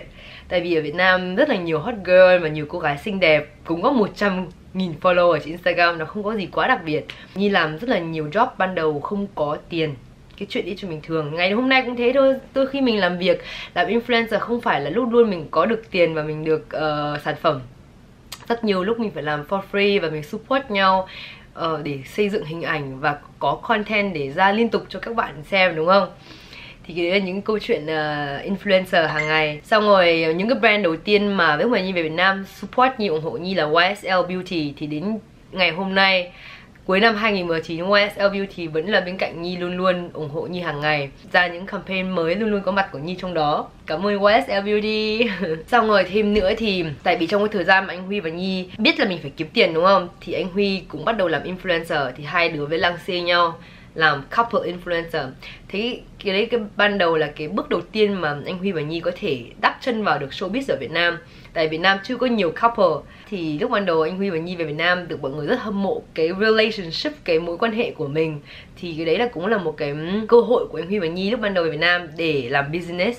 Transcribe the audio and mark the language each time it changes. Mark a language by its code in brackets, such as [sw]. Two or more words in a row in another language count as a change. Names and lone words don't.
[vi] Tại vì ở Việt Nam rất là nhiều [en] hot girl [vi] và nhiều cô gái xinh đẹp cũng có 100.000 follower ở trên Instagram, nó không có gì quá đặc biệt. Nhi làm rất là nhiều job ban đầu không có tiền, cái chuyện đi cho mình thường. Ngày hôm nay cũng thế thôi, đôi khi mình làm việc làm influencer không phải là lúc luôn mình có được tiền và mình được sản phẩm. Rất nhiều lúc mình phải làm [en] for free [vi] và mình support nhau để xây dựng hình ảnh và có content để ra liên tục cho các bạn xem, đúng không? Thì cái đấy là những câu chuyện influencer hàng ngày. Xong rồi những cái brand đầu tiên mà lúc mà Nhi về Việt Nam support Nhi, ủng hộ Nhi là YSL Beauty. Thì đến ngày hôm nay, cuối năm 2019, YSL Beauty vẫn là bên cạnh Nhi, luôn luôn ủng hộ Nhi hàng ngày, ra những campaign mới luôn luôn có mặt của Nhi trong đó. Cảm ơn YSL Beauty. Xong rồi thêm nữa thì tại vì trong cái thời gian mà anh Huy và Nhi biết là mình phải kiếm tiền, đúng không? Thì anh Huy cũng bắt đầu làm influencer, thì hai đứa với lăng xê nhau làm [en] couple influencer. [vi] Thế cái đấy cái ban đầu là cái bước đầu tiên mà anh Huy và Nhi có thể đắp chân vào được showbiz ở Việt Nam. Tại Việt Nam chưa có nhiều couple. Thì lúc ban đầu anh Huy và Nhi về Việt Nam được mọi người rất hâm mộ cái relationship, cái mối quan hệ của mình. Thì cái đấy là cũng là một cái cơ hội của anh Huy và Nhi lúc ban đầu về Việt Nam để làm business.